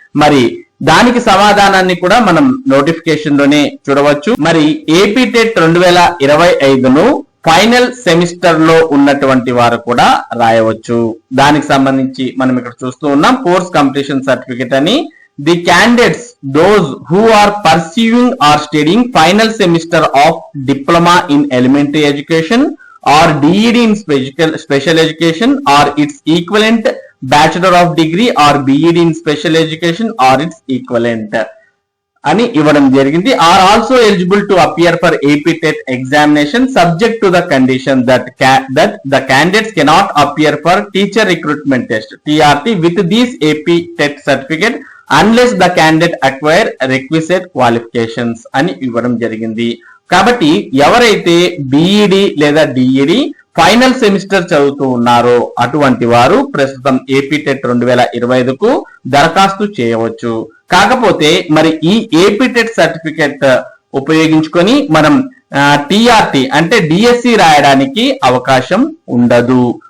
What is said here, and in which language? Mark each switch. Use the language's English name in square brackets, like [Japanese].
[Telugu] మరి దానికి సమాధానాన్ని కూడా మనం నోటిఫికేషన్ లోనే చూడవచ్చు. మరి ఏపీ టెట్ 2025ను ఫైనల్ సెమిస్టర్ లో ఉన్నటువంటి వారు కూడా రాయవచ్చు. దానికి సంబంధించి మనం ఇక్కడ చూస్తూ ఉన్నాం, కోర్స్ కంప్లీషన్ సర్టిఫికేట్ అని. [English] The candidates, those who are pursuing or studying final semester of diploma in elementary education or DED in special education or its equivalent, bachelor of degree or BEd in special education or its equivalent [Telugu] అని ఇవ్వడం జరిగింది. [English] are also eligible to appear for AP TET examination subject to the condition that the candidates cannot appear for teacher recruitment test TRT with these AP TET certificate unless the candidate acquire requisite qualifications [Telugu] అని ఇవ్వడం జరిగింది. కాబట్టి ఎవరైతే B Ed లేదా DEd final semester చదువుతూ ఉన్నారో అటువంటి వారు ప్రస్తుతం ఏపీ టెట్ 2025కు దరఖాస్తు చేయవచ్చు. కాకపోతే మరి ఈ ఏపీ టెట్ సర్టిఫికెట్ ఉపయోగించుకొని మనం టిఆర్టి అంటే డిఎస్సి రాయడానికి అవకాశం ఉండదు.